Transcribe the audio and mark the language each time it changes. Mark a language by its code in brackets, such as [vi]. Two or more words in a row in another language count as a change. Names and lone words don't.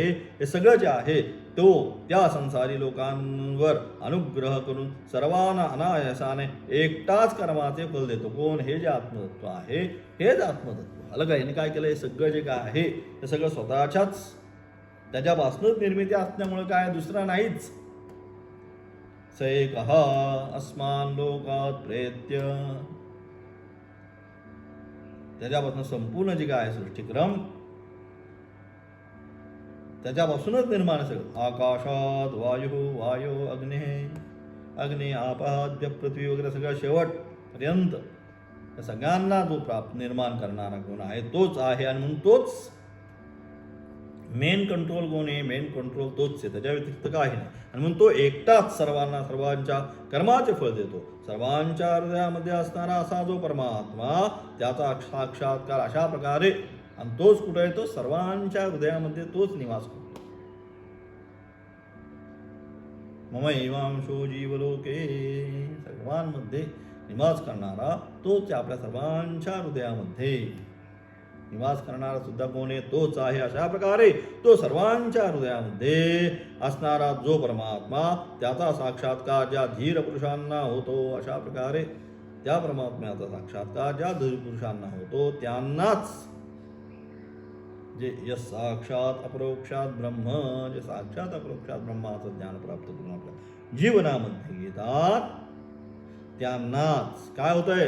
[mr] हे सगळं जे आहे तो त्या संसारी लोकांवर अनुग्रह करून सर्वांना अनायासाने एकटाच कर्माचे फल देतो. कोण? हे जे आत्मतत्व आहे, हेच आत्मतत्व. अलग आहे. काय केलं? हे सगळं जे काय आहे हे सगळं स्वतःच्याच त्याच्यापासूनच निर्मिती असल्यामुळे काय दुसरा नाहीच. [sa] स एकः अस्मान् लोकात् प्रेत्य, [mr] त्याच्यापासून संपूर्ण जे काय आहे सृष्टीक्रम त्याच्यापासूनच निर्माण सगळं. आकाशात वायू [sa] वायो अग्ने, [mr] अग्नी आपाद्य पृथ्वी वगैरे सगळं शेवटपर्यंत या सगळ्यांना जो निर्माण करणारा कोण आहे तोच आहे. आणि म्हणून तोच [en] main control [mr] कोण आहे? [en] main control [mr] तोच आहे, त्याच्या व्यतिरिक्त काही नाही. आणि म्हणून तो एकटाच सर्वांना सर्वांच्या कर्माचे फळ देतो. सर्वांच्या हृदयामध्ये असणारा असा जो परमात्मा त्याचा साक्षात्कार अशा प्रकारे, आणि तोच कुठे आहे? तो सर्वांच्या हृदयामध्ये तोच निवास करतो. [sa] ममैवांशो जीवलोके, [mr] सर्वांमध्ये निवास करणारा तोच आपल्या सर्वांच्या हृदयामध्ये निवास करणारा सुद्धा कोण आहे? तोच आहे. अशा प्रकारे तो सर्वांच्या हृदयामध्ये असणारा जो परमात्मा त्याचा साक्षात्कार ज्या धीर पुरुषांना होतो, अशा प्रकारे त्या परमात्म्याचा साक्षात्कार ज्या धीर पुरुषांना होतो त्यांनाच जे साक्षात अपरोक्षात ब्रह्म, जे साक्षात अपरोक्षात ब्रह्माचं ज्ञान प्राप्त करून आपल्या जीवनामध्ये घेतात त्यांनाच काय होतंय?